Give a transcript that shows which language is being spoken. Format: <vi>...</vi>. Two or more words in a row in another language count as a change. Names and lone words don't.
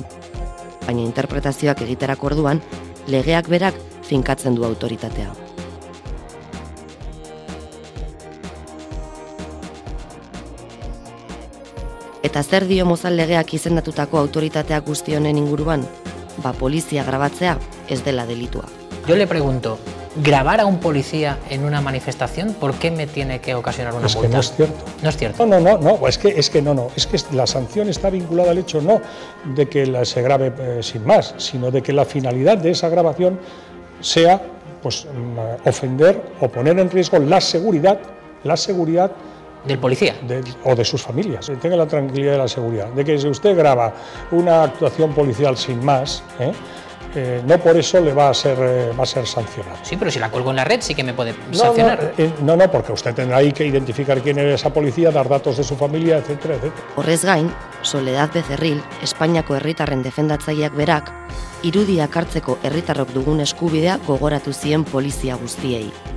<eu>Baina interpretazioak egiterako orduan, legeak berak finkatzen du autoritatea. Eta zer dio Mozal legeak izendatutako autoritateak guzti honen inguruan? Polizia grabatzea ez dela delitua.</eu> <es>Yo le pregunto, ¿grabar a un policía en una manifestación, por qué me tiene que ocasionar una multa? Es que no es cierto. No es cierto. No, es que la sanción está vinculada al hecho no de que se grabe sin más, sino de que la finalidad de esa grabación sea ofender o poner en riesgo la seguridad del policía o de sus familias. Tenga la tranquilidad de la seguridad, de que si usted graba una actuación policial sin más, no por eso le va a ser sancionado. Sí, pero si la cuelgo en la red sí que me puede sancionar. No, porque usted tendrá ahí que identificar quién es esa policía, dar datos de su familia, etcétera, etcétera.</es> <eu>Horrez gain, Soledad Becerril, Espainiako herritarren defendatzaileak berak, irudiak hartzeko herritarrok dugun eskubidea gogoratu zien polizia guztiei.</eu>